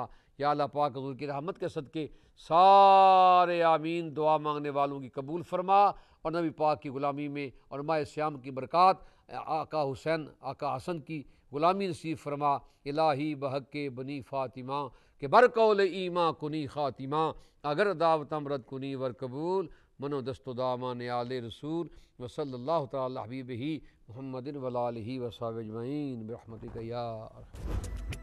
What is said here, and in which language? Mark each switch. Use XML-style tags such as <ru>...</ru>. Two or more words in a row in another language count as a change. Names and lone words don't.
<ur>یا اللہ پاک حضور کی رحمت کے صدقے سارے آمین دعا مانگنے والوں کی قبول فرما، اور نبی پاک کی غلامی میں اور ماہ سیام کی برکات، آقا حسین آقا حسن کی غلامی نصیب فرما۔</ur> <fa>الہی بحق کے بنی فاطمہ کہ برقول ایماں کنی خاتمہ، اگر دعوتم رد کنی ور قبول، منو دست و دامان آل رسول،</fa> <ar>وصلی اللہ تعالی حبیبہ محمد وآلہ وصحبہ اجمعین برحمتک یا ارحم۔</ar>